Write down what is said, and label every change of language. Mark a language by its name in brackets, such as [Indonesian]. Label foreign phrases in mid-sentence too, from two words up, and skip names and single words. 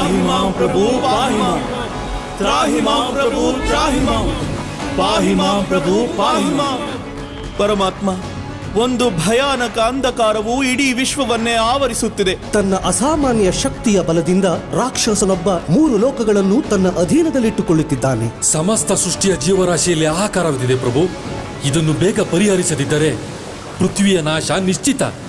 [Sanskrit] ಮಾಂ ಪ್ರಭು ಪಾಹಿ ಮಾಂ, ತ್ರಾಹಿ ಮಾಂ ಪ್ರಭು ತ್ರಾಹಿ ಮಾಂ, ಪಾಹಿ ಮಾಂ ಪ್ರಭು ಪಾಹಿ ಮಾಂ. [Kannada] ಪರಮಾತ್ಮ, ಒಂದು ಭಯಾನಕ ಅಂಧಕಾರವು ಇಡೀ ವಿಶ್ವವನ್ನೇ ಆವರಿಸುತ್ತಿದೆ. ತನ್ನ ಅಸಾಮಾನ್ಯ ಶಕ್ತಿಯ ಬಲದಿಂದ ರಾಕ್ಷಸನೊಬ್ಬ 3 ಲೋಕಗಳನ್ನು ತನ್ನ ಅಧೀನದಲ್ಲಿಟ್ಟುಕೊಳ್ಳುತ್ತಿದ್ದಾನೆ. ಸಮಸ್ತ ಸೃಷ್ಟಿಯ ಜೀವರಾಶಿಯಲ್ಲಿ ಆಹಾಕಾರವಿದೆ ಪ್ರಭು. ಇದನ್ನು ಬೇಗ ಪರಿಹರಿಸದಿದ್ದರೆ ಪೃಥ್ವಿಯ ನಾಶ ನಿಶ್ಚಿತ.